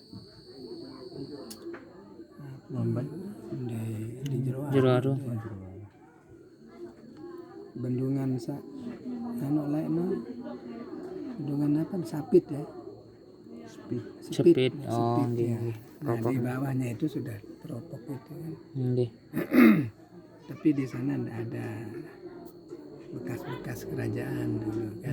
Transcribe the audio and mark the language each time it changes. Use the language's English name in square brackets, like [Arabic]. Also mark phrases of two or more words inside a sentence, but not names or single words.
[Indonesian] Lambat di Jerowaru. Bendungan bendungan apa? Sapit ya. Sepit. Ya, Oh, Sepit, nggih, ya. nggih. Nah, di bawahnya itu sudah Propok itu kan. Nggih. Tapi di sana tidak ada bekas-bekas kerajaan dulu kan.